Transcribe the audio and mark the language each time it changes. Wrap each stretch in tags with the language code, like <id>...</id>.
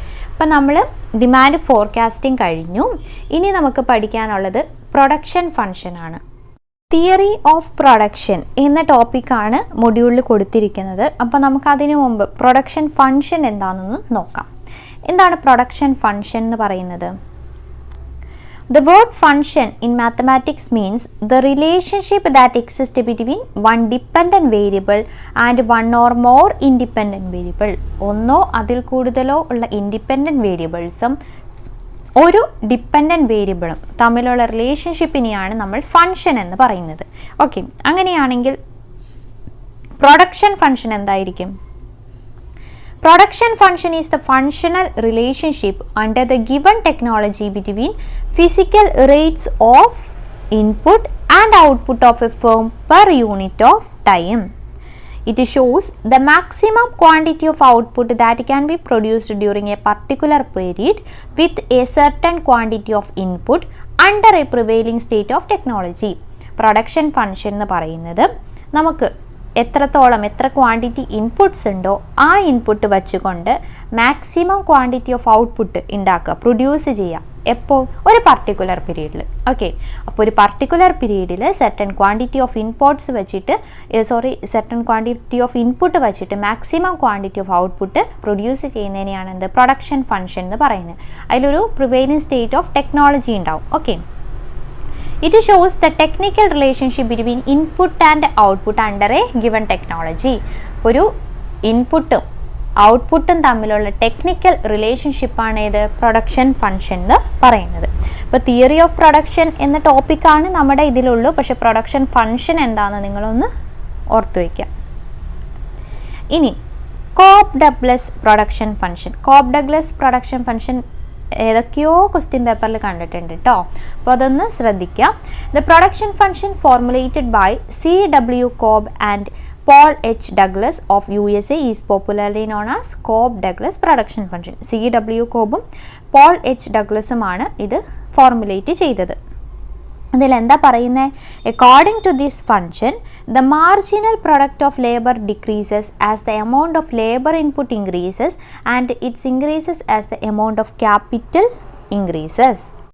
<ml>അപ്പം നമ്മൾ demand forecasting കഴിഞ്ഞു. ഇനി നമുക്ക് പഠിക്കാനുള്ളത് പ്രൊഡക്ഷൻ ഫംഗ്ഷനാണ്. തിയറി ഓഫ് പ്രൊഡക്ഷൻ എന്ന ടോപ്പിക്കാണ് മൊഡ്യൂളിൽ കൊടുത്തിരിക്കുന്നത്. അപ്പോൾ നമുക്കതിനു മുമ്പ് പ്രൊഡക്ഷൻ ഫംഗ്ഷൻ എന്താണെന്ന് നോക്കാം. എന്താണ് പ്രൊഡക്ഷൻ ഫംഗ്ഷൻ എന്ന് പറയുന്നത്?</ml> <en>The word function in mathematics means the relationship that exists between one dependent variable and one or more independent variable. ഒന്നോ അതിൽ കൂടുതലോ ഉള്ള independent വേരിയബിൾസും ഒരു dependent വേരിയബിളും തമ്മിലുള്ള റിലേഷൻഷിപ്പിനെയാണ് നമ്മൾ ഫംഗ്ഷൻ എന്ന് പറയുന്നത്. ഓക്കെ, അങ്ങനെയാണെങ്കിൽ പ്രൊഡക്ഷൻ ഫംഗ്ഷൻ എന്തായിരിക്കും? Production function is the functional relationship under the given technology between physical rates of input and output of a firm per unit of time. It shows the maximum quantity of output that can be produced during a particular period with a certain quantity of input under a prevailing state of technology.</en> <ml>Production function എന്ന് പറയുന്നത് നമുക്ക് എത്ര quantity inputs ഉണ്ടോ ആ input വെച്ചുകൊണ്ട് maximum quantity of output ഉണ്ടാക്കുക, produce ചെയ്യുക. എപ്പോൾ? ഒരു പർട്ടിക്കുലർ പീരീഡിൽ. ഓക്കെ, അപ്പോൾ ഒരു പർട്ടിക്കുലർ പീരീഡിൽ സെർട്ടൺ ക്വാണ്ടിറ്റി ഓഫ് ഇൻപുട്സ് വെച്ചിട്ട് സെർട്ടൺ ക്വാണ്ടിറ്റി ഓഫ് ഇൻപുട്ട് വെച്ചിട്ട് maximum quantity of output produce ചെയ്യുന്നതിനെയാണ് എന്ത് പ്രൊഡക്ഷൻ ഫംഗ്ഷൻ എന്ന് പറയുന്നത്. അതിലൊരു പ്രിവെയിലിംഗ് സ്റ്റേറ്റ് ഓഫ് ടെക്നോളജി ഉണ്ടാവും.</ml> <en>Okay, it shows the technical relationship between input and output under a given technology.</en> <ml>ഒരു ഇൻപുട്ടും ഔട്ട്പുട്ടും തമ്മിലുള്ള ടെക്നിക്കൽ റിലേഷൻഷിപ്പാണ് ഇത് പ്രൊഡക്ഷൻ ഫംഗ്ഷൻ എന്ന് പറയുന്നത്. ഇപ്പോൾ തിയറി ഓഫ് പ്രൊഡക്ഷൻ എന്ന ടോപ്പിക്കാണ് നമ്മുടെ ഇതിലുള്ളൂ. പക്ഷേ പ്രൊഡക്ഷൻ ഫംഗ്ഷൻ എന്താണെന്ന് നിങ്ങളൊന്ന് ഓർത്തു വയ്ക്കുക. ഇനി കോപ്പ് ഡഗ്ലസ് പ്രൊഡക്ഷൻ ഫംഗ്ഷൻ. കോപ്പ് ഡഗ്ലസ് പ്രൊഡക്ഷൻ ഫംഗ്ഷൻ ഏതൊക്കെയോ ക്വസ്റ്റ്യൻ പേപ്പറിൽ കണ്ടിട്ടുണ്ട് കേട്ടോ. അപ്പോൾ അതൊന്ന് ശ്രദ്ധിക്കുക.</ml> <en>The production function formulated by C.W. Cobb and Paul H. Douglas of USA is popularly known as Cobb-Douglas production function. C.W.</en> <ml>കോബും Paul H ഡഗ്ലസുമാണ് ഇത് ഫോർമുലേറ്റ് ചെയ്തത്. അതിൽ എന്താ പറയുന്നത്?</ml> <en>According to this function the marginal product of labour decreases as the amount of labour input increases and its increases as the amount of capital increases.</en>